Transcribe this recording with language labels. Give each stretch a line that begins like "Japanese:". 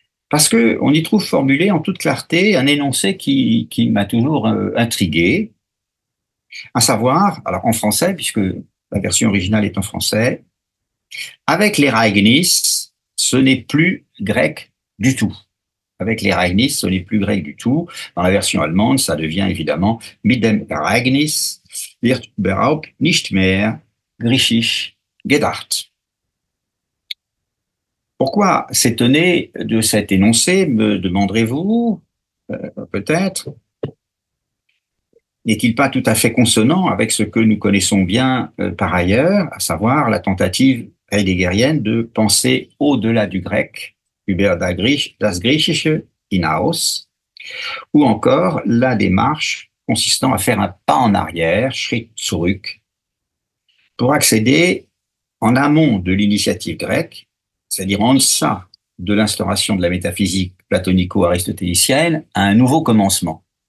French: Parce que on y trouve formulé en toute clarté un énoncé qui m'a toujours intrigué, à savoir, alors en français, puisque la version originale est en français, avec les Ragnis, ce n'est plus grec du tout. Avec les Ragnis, ce n'est plus grec du tout. Dans la version allemande, ça devient évidemment
German: mit dem Ereignis wird überhaupt nicht mehr griechisch gedacht.
French: Pourquoi s'étonner de cet énoncé, me demanderez-vous, peut-être? N'est-il pas tout à fait consonant avec ce que nous connaissons bien par ailleurs, à savoir la tentative heideggerienne de penser au-delà du grec,
German: über das Griechische hinaus,
French: ou encore la démarche consistant à faire un pas en arrière,
German: Schritt zurück,
French: pour accéder en amont de l'initiative grecque, c'est-à-dire en deçà de l'instauration de la métaphysique platonico-aristotélicienne, à un nouveau commencement.